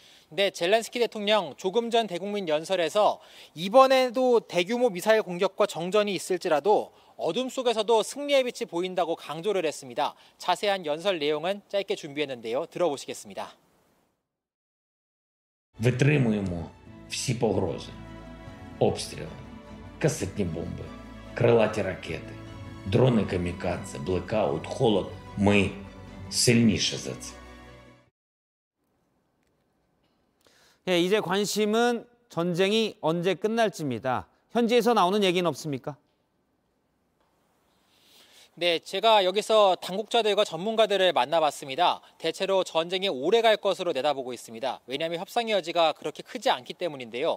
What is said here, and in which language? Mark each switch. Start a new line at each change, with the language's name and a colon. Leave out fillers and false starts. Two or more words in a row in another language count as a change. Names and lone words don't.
Korean: 네, 젤렌스키 대통령 조금 전 대국민 연설에서 이번에도 대규모 미사일 공격과 정전이 있을지라도 어둠 속에서도 승리의 빛이 보인다고 강조를 했습니다. 자세한 연설 내용은 짧게 준비했는데요. 들어보시겠습니다.
Ukrainian: Витримуємо всі погрози, обстріли, касетні бомби, крилаті ракети, дрони камікадзе, блекаут, холод. Ми сильніше за це.
Korean: 예, 이제 관심은 전쟁이 언제 끝날지입니다. 현지에서 나오는 얘기는 없습니까? 네, 제가 여기서 당국자들과 전문가들을 만나봤습니다. 대체로 전쟁이 오래 갈 것으로 내다보고 있습니다. 왜냐하면 협상의 여지가 그렇게 크지 않기 때문인데요.